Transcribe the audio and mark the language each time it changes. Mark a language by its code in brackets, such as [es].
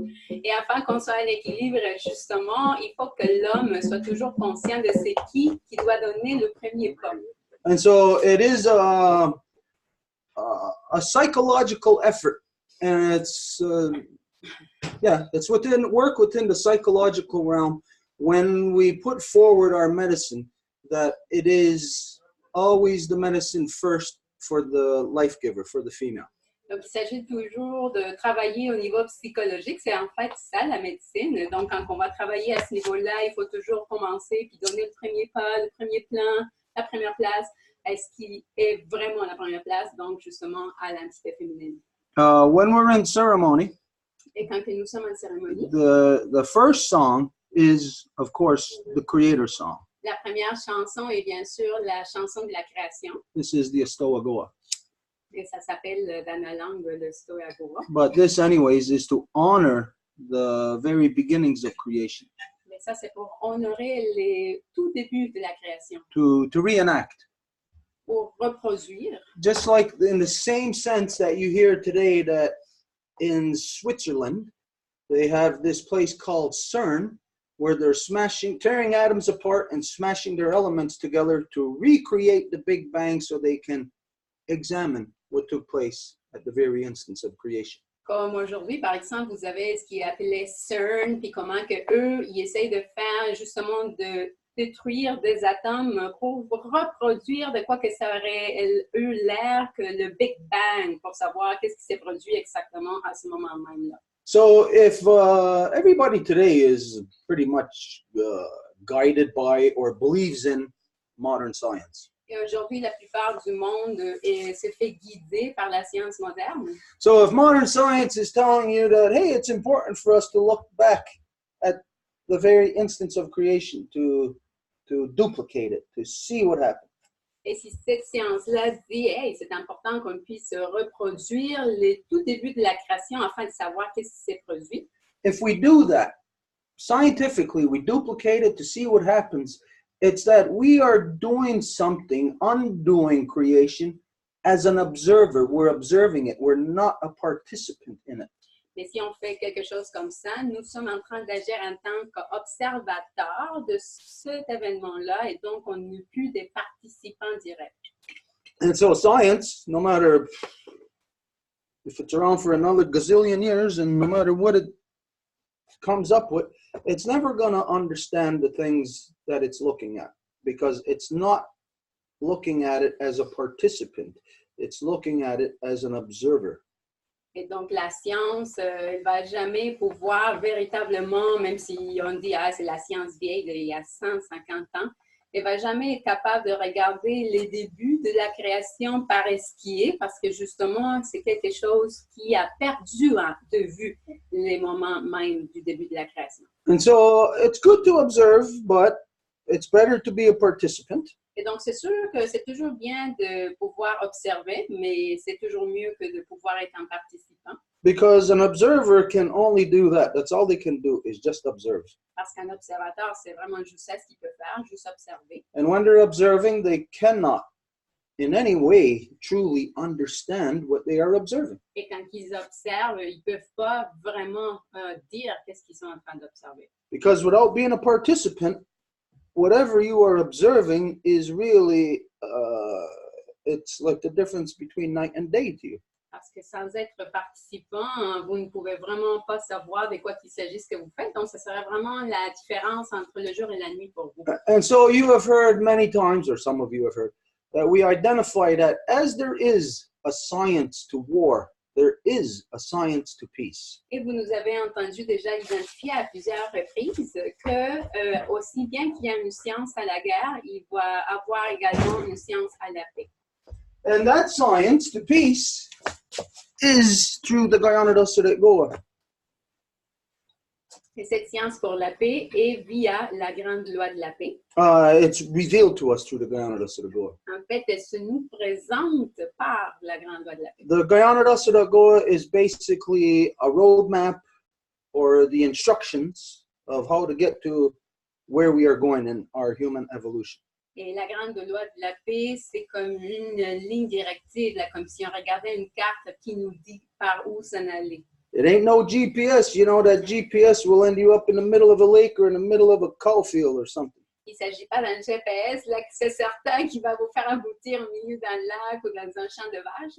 [fr] Et afin qu'on soit en équilibre, justement, il faut que l'homme soit toujours conscient de c'est qui doit donner le premier pas. [en] And so it is a psychological effort, and it's it's within the psychological realm when we put forward our medicine, that it is always the medicine first for the life giver, for the female. [fr] Donc, il s'agit toujours de travailler au niveau psychologique. C'est en fait ça, la médecine. Donc, quand on va travailler à ce niveau-là, il faut toujours commencer puis donner le premier pas, le premier plan, la première place. Est-ce qu'il est vraiment la première place? Donc, justement, à l'entité féminine. [en] When we're in ceremony, [fr] et quand nous sommes en cérémonie, [en] the first song is, of course, the creator song. [fr] La première chanson est bien sûr la chanson de la création. [en] This is the Astoagoa. [fr] Et ça s'appelle dans la langue le Stoagoa. [en] But this, anyways, is to honor the very beginnings of creation. [fr] Mais ça, c'est pour honorer les tout débuts de la création. [en] To reenact. [fr] Pour reproduire. [en] Just like in the same sense that you hear today that in Switzerland, they have this place called CERN, where they're tearing atoms apart and smashing their elements together to recreate the Big Bang so they can examine what took place at the very instance of creation. [fr] Comme aujourd'hui, par exemple, vous avez ce qui est appelé CERN, puis comment que eux, ils essayent de faire justement de détruire des atomes pour reproduire de quoi que ça aurait eu l'air que le Big Bang, pour savoir qu'est-ce qui s'est produit exactement à ce moment même-là. [en] So if everybody today is pretty much guided by or believes in modern science. [fr] Et aujourd'hui, la plupart du monde se fait guider par la science moderne. [en] So if modern science is telling you that, hey, it's important for us to look back at the very instance of creation, to duplicate it, to see what happened. [fr] Et si cette science-là dit, hey, c'est important qu'on puisse reproduire les tout débuts de la création afin de savoir qu'est-ce qui s'est produit. [en] If we do that, scientifically, we duplicate it to see what happens. It's that we are doing something, undoing creation as an observer. We're observing it. We're not a participant in it. [fr] Mais si on fait quelque chose comme ça, nous sommes en train d'agir en tant qu'observateurs de cet événement-là et donc on n'est plus des participants directs. [en] And so science, no matter if it's around for another gazillion years and no matter what it comes up with, it's never going to understand the things that it's looking at because it's not looking at it as a participant. It's looking at it as an observer. [fr] Et donc, la science ne va jamais pouvoir véritablement, même si on dit c'est la science vieille d'il y a 150 ans, elle ne va jamais être capable de regarder les débuts de la création par esquier parce que justement, c'est quelque chose qui a perdu de vue les moments même du début de la création. [en] And so, it's good to observe, but it's better to be a participant. [fr] Et donc, c'est sûr que c'est toujours bien de pouvoir observer, mais c'est toujours mieux que de pouvoir être un participant. [en] Because an observer can only do that. That's all they can do is just observe. [fr] Parce qu'un observateur, c'est vraiment juste ça ce qu'il peut faire, juste observer. [en] And when they're observing, they cannot in any way truly understand what they are observing. [fr] Et quand ils observent, ils ne peuvent pas vraiment dire qu'est-ce qu'ils sont en train d'observer. [en] Because without being a participant, whatever you are observing is really, it's like the difference between night and day to you. [fr] Parce que sans être participant, vous ne pouvez vraiment pas savoir de quoi il s'agit ce que vous faites. Donc, ce serait vraiment la différence entre le jour et la nuit pour vous. [en] And so you have heard many times, or some of you have heard, that we identify that as there is a science to war, there is a science to peace. [fr] Et vous nous avez entendu déjà identifier à plusieurs reprises que aussi bien qu'il y a une science à la guerre, il va avoir également une science à la paix. [en] And that science to peace is through the Goa. [fr] Et cette science pour la paix est via la grande loi de la paix. [en] It's revealed to us through the Goa. [fr] En fait, elle se nous présente par la grande loi de la paix. [en] The Goa is basically a roadmap or the instructions of how to get to where we are going in our human evolution. [fr] Et la grande loi de la paix, c'est comme une ligne directive, là, comme si on regardait une carte qui nous dit par où s'en aller. [en] It ain't no GPS. You know that GPS will end you up in the middle of a lake or in the middle of a cow field or something. [fr] Il ne s'agit pas d'un GPS, là, que c'est certain qu'il va vous faire aboutir au milieu d'un lac ou dans un champ de vaches.